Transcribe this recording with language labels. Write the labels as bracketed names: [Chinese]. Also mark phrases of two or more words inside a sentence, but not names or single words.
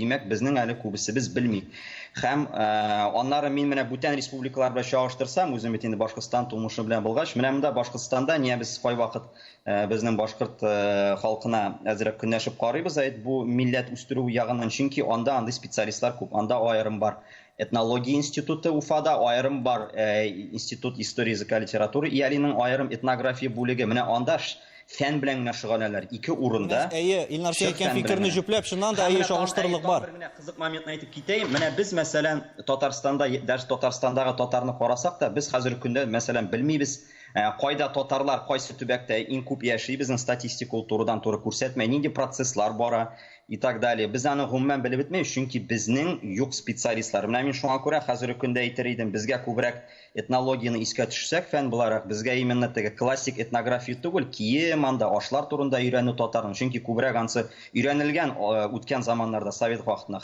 [Tatar] Димәк, безнең әле күбесебез белмик. Һәм аннары мин менә бүтән республикалар белән чагыштырсам, үзем бит инде Башкортстан тумышы белән булгач, менә монда Башкортстанда [Russian] не без [Tatar] кайвакыт безнең башкорт халкына әзрәк көнләшеп карыйбыз, бу милләт үстерү ягыннан, чөнки анда андый специалистлар күп. Анда аерым бар этнология институты Уфада, аерым бар [Russian] институт история языка литературы, [Tatar] иялинең аерым этнография бүлеге. Менә анда фән белән генә шөгыльләнәләр. Ике урында. Әйе, Илнар әйткән фикерне җөпләп, шуннан да әйе чагыштырырлык бар. Менә кызык моментны әйтеп китәйем. Менә без мәсәлән Татарстанда, дәrs Татарстандагы татарны карасак та, без хәзерге көндә мәсәлән белмибез, кайда татарлар, кайсы төбәктә иң күп яши, безнең статистика ул турыдан туры күрсәтмәй, нинди процесслар бара [Russian] и так далее. [Tatar] Без аны гомумән белеп бетмәйбез, чөнки безнең юк специалистлар. Менә мин шуңа күрә хәзерге көндә әйтер идем, безгә күбрәк этнологияны искә төшсәк, фән буларак, безгә именно теге классик этнография түгел, кием, анда ашлар турында өйрәнү татарның, чөнки күбрәк ансы өйрәнелгән үткән заманнарда совет вакытында.